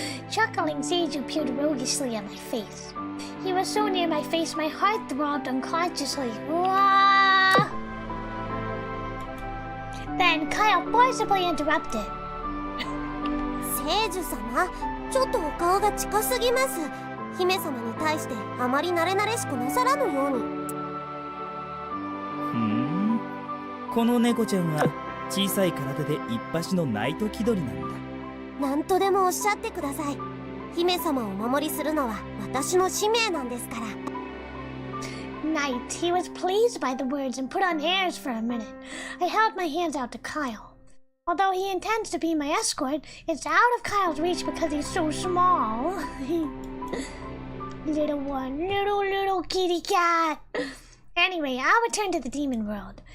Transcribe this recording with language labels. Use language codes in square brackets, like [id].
[en] Chuckling, Sage appeared roguishly at my face. He was so near my face, my heart throbbed unconsciously. Wah! Then Kyle forcibly interrupted. [ja] 聖樹様、ちょっとお顔が近すぎます。姫様に対してあまり慣れ慣れしくなさらぬように。この猫ちゃんは小さい体で一発のナイト気取りなんだ。何とでもおっしゃってください。姫様をお守りするのは私の使命なんですから。 [en] Knight, he was pleased by the words and put on airs for a minute. I held my hands out to Kyle. Although he intends to be my escort, it's out of Kyle's reach because he's so small. Little one, little kitty cat. Anyway, I'll return to the demon world.